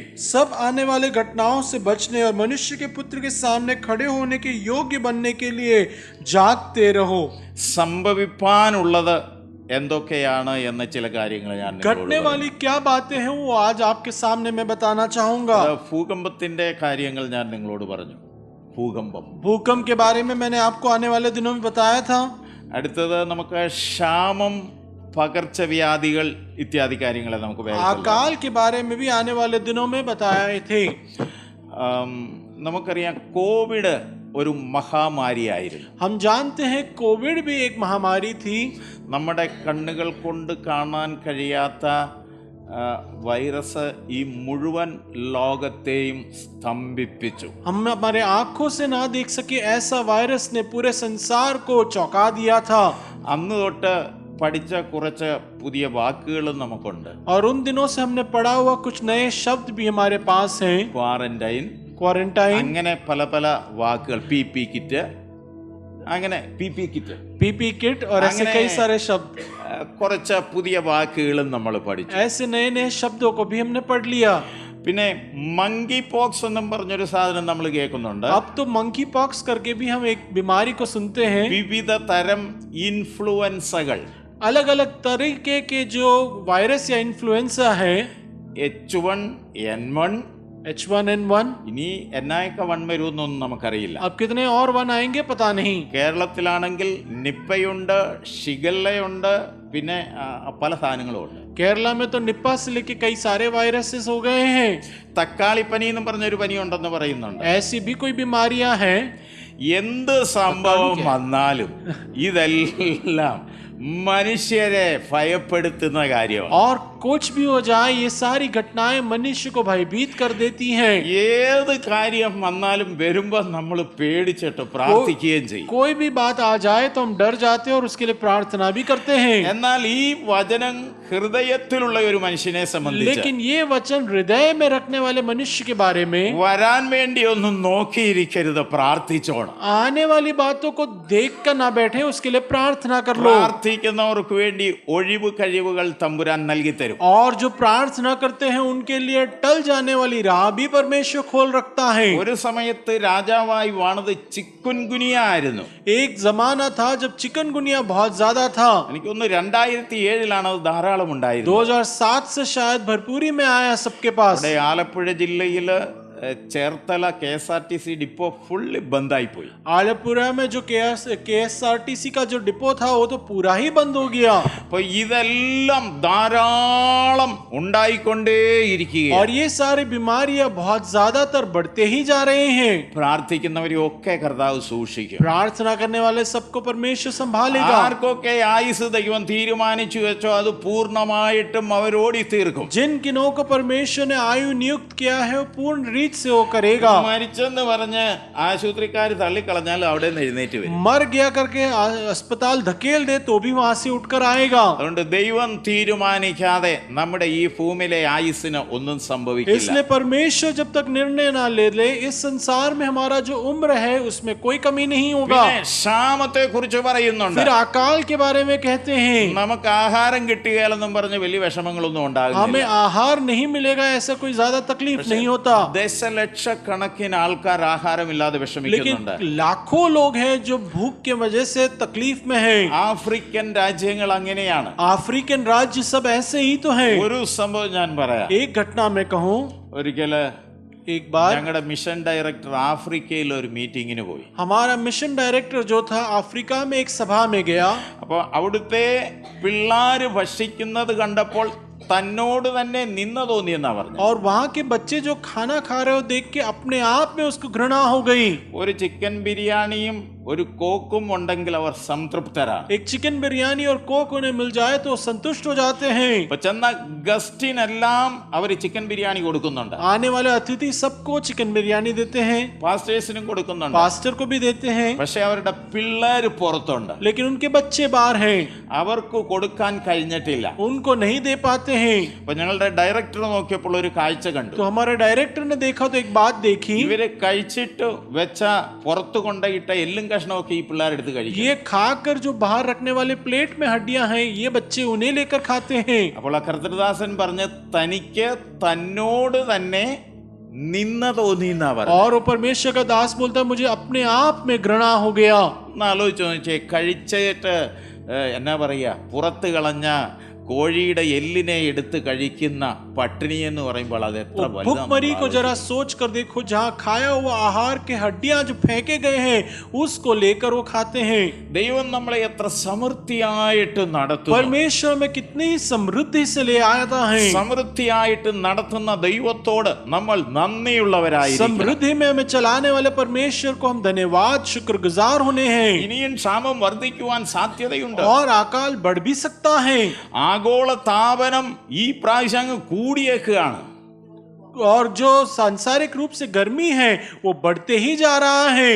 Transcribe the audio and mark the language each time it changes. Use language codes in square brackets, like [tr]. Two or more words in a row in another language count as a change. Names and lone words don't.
[hi] सब आने वाले घटनाओं से बचने और मनुष्य के पुत्र के सामने खड़े होने के योग्य बनने के लिए जागते रहो. [ml] സംഭവിപ്പാനുള്ളത് എന്തൊക്കെയാണ് എന്ന ചില കാര്യങ്ങൾ ഞാൻ [hi] घटने वाली क्या बातें हैं वो आज आपके सामने मैं बताना चाहूंगा. [ml] ഭൂകമ്പത്തിന്റെ കാര്യങ്ങൾ ഞാൻ നിങ്ങളോട് പറഞ്ഞു. [hi] भूकंप के बारे में मैंने आपको आने वाले दिनों में बताया था. [ml] അടുത്തത് നമുക്ക് ക്ഷാമം, പകർച്ചവ്യാധികൾ ഇത്യാദി കാര്യങ്ങളെ നമുക്ക് [hi] अकाल के बारे में भी आने वाले दिनों में बताए थे. [ml] നമുക്കറിയാം കോവിഡ് ഒരു മഹാമാരിയായിരുന്നു. [hi] हम जानते हैं कोविड भी एक महामारी थी. [ml] നമ്മുടെ കണ്ണുകൾ കൊണ്ട് കാണാൻ കഴിയാത്ത വൈറസ് ഈ മുഴുവൻ ലോകത്തെയും സ്തംഭിപ്പിച്ചു. [hi] हम हमारे आंखों से ना देख सके ऐसा वायरस ने पूरे संसार को चौंका दिया था. [ml] അന്ന് തൊട്ട് പഠിച്ച കുറച്ച് പുതിയ വാക്കുകളും നമുക്കുണ്ട്. [hi] और उन दिनों से हमने पढ़ा हुआ कुछ नए शब्द भी हमारे पास हैं. क्वारंटाइन, [ml] അങ്ങനെ പല പല വാക്കുകൾ, [en] P kit, [ml] അങ്ങനെ [en] PP kit [hi] और ऐसे कई सारे शब्द. [ml] കുറച്ച് പുതിയ വാക്കുകളും നമ്മൾ പഠിച്ചു. [hi] ऐसे नए नए शब्दों को भी हमने पढ़ लिया. [ml] പിന്നെ [en] monkey pox [ml] എന്നും പറഞ്ഞൊരു സാധനം നമ്മൾ കേൾക്കുന്നുണ്ട്. [hi] अब तो [en] monkey pox [hi] करके भी हम एक बीमारी को सुनते हैं. [ml] വിവിധ തരം ഇൻഫ്ലുവൻസകൾ, [hi] अलग अलग तरीके के जो वायरस या इन्फ्लुएंजा है. [ml] H1N1, [hi] H1N1, [ml] ഇനി എന്നൊക്കെ 1 വരുമെന്നൊന്നും നമുക്കറിയില്ല. [hi] अब कितने और 1 आएंगे पता नहीं. [ml] കേരളത്തിലാണെങ്കിൽ നിപ്പയുണ്ട്, ഷിഗല്ലയുണ്ട്, പിന്നെ പല സാധനങ്ങളും ഉണ്ട്. [hi] केरला में तो निपा से लेके कई सारे वायरसेस हो गए हैं. [ml] തക്കാളിപ്പനി എന്നും പറഞ്ഞൊരു പനി ഉണ്ടെന്ന് പറയുന്നുണ്ട്. [hi] ऐसी भी कोई बीमारियां हैं. [ml] എന്ത് സംഭവം വന്നാലും ഇതെല്ലാം മനുഷ്യരെ ഭയപ്പെടുത്തുന്ന കാര്യമാണ്. [hi] और कुछ भी हो जाए ये सारी घटनाएं मनुष्य को भयभीत कर देती हैं. [ml] ഏത് കാര്യം വന്നാലും വരുമ്പോൾ നമ്മൾ പേടിച്ചിട്ട് പ്രാർത്ഥിക്കുകയും ചെയ്യും. [hi] कोई भी बात आ जाए तो हम डर जाते हैं और उसके लिए प्रार्थना भी करते हैं. [ml] എന്നാൽ ഈ വചനം ഹൃദയത്തിലുള്ള ഒരു മനുഷ്യനെ സംബന്ധിച്ച്, [hi] लेकिन ये वचन हृदय में रखने वाले मनुष्य के बारे में, [ml] വരാൻ വേണ്ടി ഒന്നും നോക്കിയിരിക്കരുത്, പ്രാർത്ഥിച്ചോണം. [hi] आने वाली बातों को देख कर ना बैठे, उसके लिए प्रार्थना कर लो. [ml] പ്രാർത്ഥിക്കുന്നവർക്ക് വേണ്ടി ഒഴിവ് കഴിവുകൾ തമ്പുരാൻ നൽകി തരും. [hi] और जो प्रार्थना करते हैं उनके लिए टल जाने वाली राह भी परमेश्वर खोल रखता है. [ml] ഒരു സമയത്ത് രാജാവായി വാണത് ചിക്കുൻഗുനിയ ആയിരുന്നു. [hi] एक जमाना था जब चिकनगुनिया बहुत ज्यादा था. [ml] എനിക്കൊന്ന് 2007 അത് ധാരാളം ഉണ്ടായിരുന്നു. [hi] 2007 से शायद भरपूरी में आया सबके पास. [ml] ഇവിടെ ആലപ്പുഴ ജില്ലയില് ചേർത്തല KSRTC [en] depot fully [ml] ബന്ധായി പോയി. [hi] आलपुरा में जो KSRTC का जो डिपो था वो तो पूरा ही बंद हो गया. [ml] അപ്പോൾ ഇതെല്ലാം ധാരാളം ഉണ്ടായിക്കൊണ്ടേയിരിക്കുകയാണ്. [hi] और ये सारी बीमारियां बहुत ज्यादातर बढ़ते ही जा रहे हैं. [ml] പ്രാർത്ഥിക്കുന്നവരെയൊക്കെ കർത്താവ് സൂക്ഷിക്കും. [hi] प्रार्थना करने वाले सबको परमेश्वर संभालेगा. [ml] ആർക്കൊക്കെ ആയുസ് ദൈവം തീരുമാനിച്ചു വെച്ചോ അത് പൂർണ്ണമായിട്ടും അവരോടി തീർക്കും. [hi] जिन किनों को परमेश्वर ने आयु नियुक्त किया है वो पूर्ण रीत से वो करेगा. [ml] മരിച്ചെന്ന് പറഞ്ഞ് ആശുപത്രിക്കാർ തള്ളിക്കളഞ്ഞാൽ അവിടെ നിന്ന് എഴുന്നേറ്റ് വരും. [hi] मर गया करके अस्पताल धकेल दे तो भी वहां से उठकर आएगा. [ml] അതുകൊണ്ട് ദൈവം തീരുമാനിക്കാതെ നമ്മുടെ ഈ ഭൂമിയിലെ ആയുസ്സിന് ഒന്നും സംഭവിക്കില്ല. [hi] इसलिए परमेश्वर जब तक निर्णय ना ले ले इस संसार में हमारा जो उम्र है उसमें कोई कमी नहीं होगा. [ml] പിന്നെ ക്ഷാമത്തെ കുറിച്ച് പറയുന്നുണ്ട്. [hi] फिर अकाल के बारे में कहते हैं. [ml] നമുക്ക് ആഹാരം കിട്ടുകയില്ലെന്നും പറഞ്ഞ് വലിയ വിഷമങ്ങളൊന്നും [hi] हमें [ml] ഉണ്ടാകുന്നില്ല. [hi] आहार नहीं मिलेगा ऐसा कोई ज्यादा तकलीफ नहीं होता. [ml] ദശലക്ഷക്കണക്കിന് ആൾക്കാർ ആഹാരമില്ലാതെ വിഷമിക്കുന്നുണ്ട്. [hi] लेकिन लाखों लोग हैं जो भूख के वजह से तकलीफ में हैं. [ml] ആഫ്രിക്കൻ രാജ്യങ്ങൾ അങ്ങനെയാണ്. [hi] अफ्रीकन राज्य सब ऐसे ही तो हैं. [ml] ഒരു സംഭവം ഞാൻ പറയാം. [hi] एक घटना में कहूं, [ml] ഒരിക്കല് [hi] एक बार [ml] ഞങ്ങളുടെ [en] mission director [ml] ആഫ്രിക്കയിൽ ഒരു മീറ്റിങ്ങിന് പോയി. [hi] हमारा [en] mission director [hi] जो था अफ्रीका में एक सभा में गया. [ml] അപ്പോൾ അവിടുത്തെ പിള്ളേര് ഭക്ഷിക്കുന്നത് കണ്ടപ്പോൾ തന്നോട് തന്നെ നിന്ന തോന്നി എന്നാ പറഞ്ഞു. [hi] और वहां के बच्चे जो खाना खा रहे हो देख के अपने आप में उसको घृणा हो गई. [ml] ഒരു ചിക്കൻ ബിരിയാണിയും ഒരു കോക്കും ഉണ്ടെങ്കിൽ അവർ സംതൃപ്തരാണ്. [hi] एक चिकन बिरयानी और कोक उन्हें मिल जाए तो संतुष्ट हो जाते हैं. [ml] ഇപ്പൊ ചെന്ന ഗസ്റ്റിനെല്ലാം അവർ ചിക്കൻ ബിരിയാണി കൊടുക്കുന്നുണ്ട്. [hi] आने वाले अतिथि सबको चिकन बिरयानी देते हैं, [ml] പാസ്റ്റേഴ്സിനും കൊടുക്കുന്നുണ്ട്. [hi] पास्टर को भी देते हैं, [ml] പക്ഷെ അവരുടെ പിള്ളേര് പുറത്തുണ്ട്. [hi] लेकिन उनके बच्चे बाहर हैं, [ml] അവർക്ക് കൊടുക്കാൻ കഴിഞ്ഞിട്ടില്ല. [hi] उनको नहीं दे पाते हैं. [ml] അപ്പൊ ഞങ്ങളുടെ ഡയറക്ടർ നോക്കിയപ്പോൾ ഒരു കാഴ്ച കണ്ടു. [hi] तो हमारे डायरेक्टर ने देखा तो एक बात देखी, [ml] ഇവര് കഴിച്ചിട്ട് വെച്ച പുറത്തു കൊണ്ടുപോയിട്ട എല്ലും കഷ്ണമൊക്കെ ഈ പിള്ളേരെടുത്ത് കഴിക്കും. [hi] ये खाकर जो बाहर रखने वाले प्लेट में हड्डियां हैं ये बच्चे उन्हें लेकर खाते हैं. [ml] അപ്പോൾ ആ കർത്തൃദാസൻ പറഞ്ഞ് തനിക്ക് തന്നോട് തന്നെ നിന്ന തോന്നി എന്നാ പറഞ്ഞു. [hi] और वो परमेश्वर का दास बोलता है मुझे अपने आप में घृणा हो गया. [ml] ഒന്ന് ആലോചിച്ച് നോക്കിയേ, കഴിച്ചിട്ട് എന്നാ പറയാ പുറത്ത് കളഞ്ഞ കോഴിയുടെ എല്ലിനെ എടുത്ത് കഴിക്കുന്ന പട്ടിണി എന്ന് പറയുമ്പോൾ അത് എത്ര [hi] भुखमरी को जरा सोच कर देखो, जहाँ खाया हुआ आहार के हड्डियां जो फेंके गए हैं उसको लेकर वो खाते हैं. [ml] ദൈവം നമ്മളെ എത്ര സമൃദ്ധിയായിട്ട് നടത്തുന്നു. [hi] परमेश्वर में कितनी समृद्धि से ले आता है. [ml] സമൃദ്ധിയായിട്ട് നടത്തുന്ന ദൈവത്തോട് നമ്മൾ നന്ദിയുള്ളവരായിരിക്കും. [hi] समृद्धि में हमें चलाने वाले परमेश्वर को हम धन्यवाद शुक्रगुजार होने हैं. [ml] ഇനിയും ക്ഷാമം വർദ്ധിക്കുവാൻ സാധ്യതയുണ്ട്. [hi] और अकाल बढ़ भी सकता है. [ml] ആഗോള താപനം ഈ പ്രാവശ്യം അങ്ങ് കൂടിയേക്കുകയാണ്. [hi] और जो सांसारिक रूप से गर्मी है वो बढ़ते ही जा रहा है.